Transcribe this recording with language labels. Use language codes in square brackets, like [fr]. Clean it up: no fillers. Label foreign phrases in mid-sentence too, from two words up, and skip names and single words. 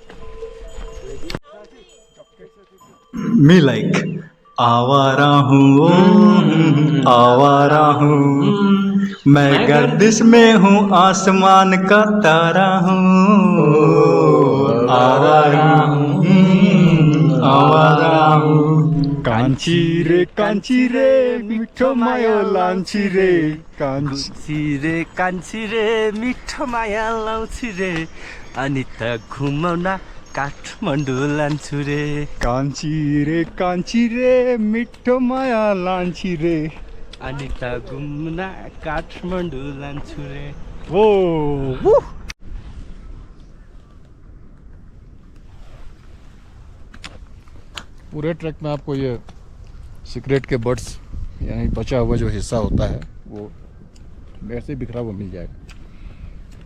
[hi] मी लाइक आवारा हूँ, आवारा हूँ, मैं गर्दिश में हूँ, आसमान का तारा हूँ, आवारा हूँ, आवारा हूँ। [ne] कांची रे मिठो मायो लांची रे, कान्छी रे मिठो माया लाउँछु रे, अनि त घुमाउन काठमाडौँ लान्छु रे। कांची रे मिठो माया लांची रे, अनि त घुम्न काठमाडौँ लान्छु रे। [hi] वो पूरे ट्रैक में आपको ये सिगरेट के बड्स, यानी बचा हुआ जो हिस्सा होता है, वो वैसे बिखरा हुआ मिल जाएगा।